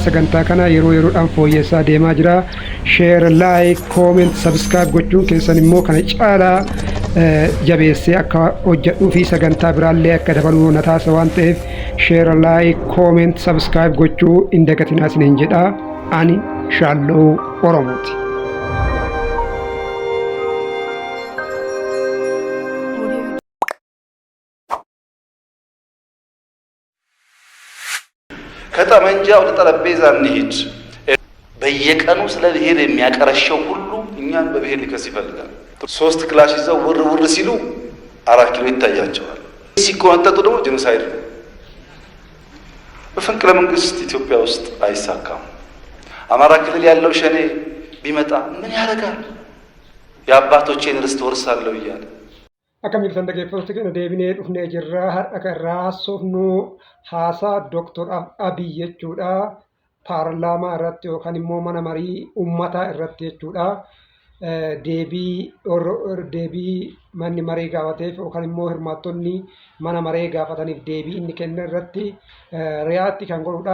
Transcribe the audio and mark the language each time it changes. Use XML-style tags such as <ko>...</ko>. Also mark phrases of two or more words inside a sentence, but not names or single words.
<om>Sagantaa kana yeroo yeroodhaan fooyyessaa deemaa jira.</om> <en>Share, like, comment, subscribe</en> <om>gochuun keessan immoo kana caalaa jabeessee akka hojjedhuu fi sagantaa biraallee akka dabaluu na taasisa waan ta'eef</om> <en>share, like, comment, subscribe</en> <om>gochuu hin dagatinaa isiniin jedha. Ani shaalloo Oromooti.</om> <am>ከጠመንጃ ወደ ጠረጴዛ እንሂድ። በየቀኑ ስለ ብሔር የሚያቀረሸው ሁሉ እኛን በብሔር ሊከስ ይፈልጋል። 3 ክላሽ ይዘው ውር ውር ሲሉ 4 ኪሎ ይታያቸዋል። ሲቆነጠጡ ደግሞ ጄኖሳይድ ነው። በፈንቅለ መንግስት ኢትዮጵያ ውስጥ አይሳካም። አማራ ክልል ያለው ሸኔ ቢመጣ ምን ያደርጋል? የአባቶቼን ርስት ወርሳለሁ እያለ</am> <om>Akkam jirtan dhaggeeffattoota keenya deebinee dhufnee jirra. Har'a kan haasofnu haasaa Dooktor Abiy jechuudha. Paarlaamaa irratti yookaan immoo mana marii uummataa irratti jechuudha. Deebii manni maree gaafateef yookaan immoo hirmaattonni mana maree gaafataniif deebii inni kenna irratti riyaakti kan godhudha.</om>